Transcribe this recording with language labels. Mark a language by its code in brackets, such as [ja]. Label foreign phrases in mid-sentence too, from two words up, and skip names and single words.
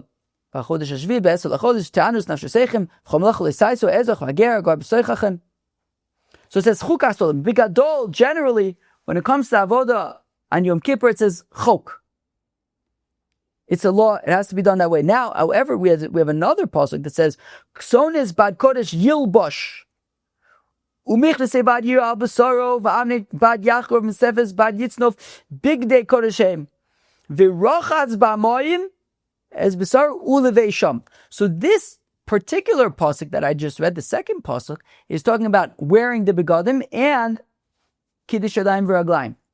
[en] So it says [he] חקת עולם. [en] Bigadol, generally, when it comes to avoda on Yom Kippur, it says chok. It's a law. It has to be done that way. Now, however, we have another pasuk that says, [he] "כתנת בד קדש ילבש." ומכנסי בד יהיו על בשרו ובאבנט בד יחגר ובמצנפת בד יצנף בגדי קדש הם ורחץ במים את בשרו ולבשם. [en] So this particular pasuk that I just read, the second pasuk, is talking about wearing the begadim and [he] קידוש ידים ורגלים.